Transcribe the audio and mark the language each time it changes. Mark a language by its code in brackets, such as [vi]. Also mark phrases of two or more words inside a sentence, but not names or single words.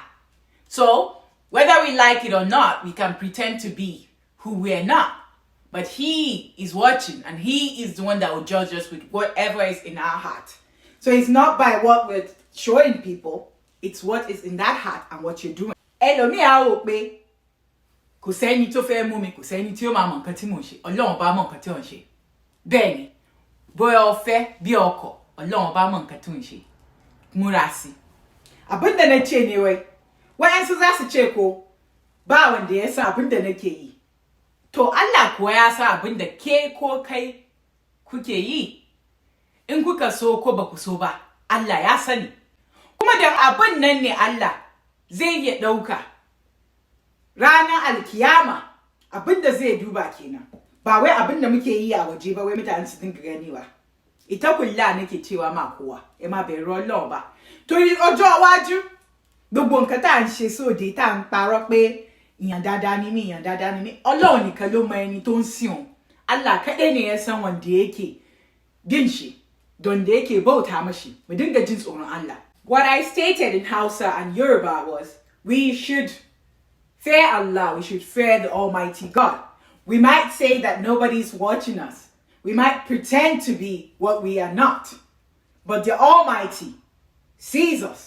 [en] So, whether we like it or not, we can pretend to be who we're not. But He is watching and He is the one that will judge us with whatever is in our heart. So it's not by what we're showing people, it's what is in that heart and what you're doing. [yo] Elomi awo pe kò sẹ́ni tó fẹ́ mú mi, kò sẹ́ni tí ó máa mọ nǹkan tí mò ń ṣe. Ọlọ́run bá mọ nǹkan tí ò ń ṣe. Bẹ́ẹ̀ ni, bóyá o fẹ́ bí ọkọ, Ọlọ́run bá mọ nǹkan tí ò ń ṣe. Múra sí. [ha] Abinda na ce ne wai, wa'ansu za su ce ko ba wanda ya san abinda nake yi. To Allah kuwa ya san abinda ke ko kai kuke yi. In kuka so ko ba ku so ba, Allah ya sani. Kuma da abin nan ne Allah zai iya ɗauka ranar alkiyama abinda zai duba kenan. Ba wai abinda muke yi a waje ba wai mutane su dinga gani ba. Ita kulla nake cewa ma kowa, [yo] ẹ má bẹ̀rù Ọlọ́run ba. Torí ọjọ́ iwájú gbogbo nǹkan tá ń ṣe sóde tá ń parọ́ pé ìyàn dáadáa ni mí, ìyàn dáadáa ni mí. Ọlọ́run nìkan ló mọ ẹni tó ń sìn òun. [ha] Allah kaɗai ne ya san wanda yake bin shi, don da yake bauta mashi. Mu dinga jin tsoron Allah. [en] What I stated in Hausa and Yoruba was, we should fear Allah, we should fear the Almighty God. We might say that nobody's watching us. We might pretend to be what we are not. But the Almighty sees us.